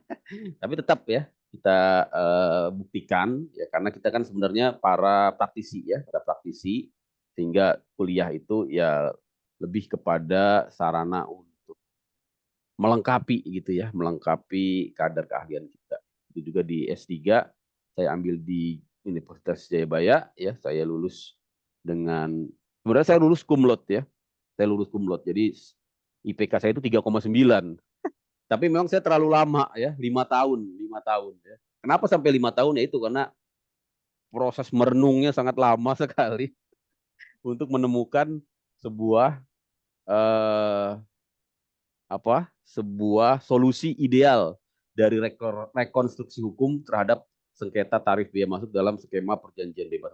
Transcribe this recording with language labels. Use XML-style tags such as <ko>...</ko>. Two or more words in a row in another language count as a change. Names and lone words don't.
<id>Tapi tetap ya kita buktikan ya, karena kita kan sebenarnya para praktisi sehingga kuliah itu ya lebih kepada sarana untuk melengkapi gitu ya, melengkapi kadar keahlian kita. Itu juga di S3 saya ambil di Universitas Jayabaya ya, saya lulus dengan sebenarnya saya lulus</id> <la>cum laude</la> <id>ya. Saya lulus</id> <la>cum laude.</la> <id>Jadi IPK saya itu 3,9. Tapi memang saya terlalu lama ya, 5 tahun ya. Kenapa sampai 5 tahun ya itu karena proses merenungnya sangat lama sekali untuk menemukan sebuah eh, sebuah solusi ideal dari rekonstruksi hukum terhadap sengketa tarif biaya masuk dalam skema perjanjian bebas.</id>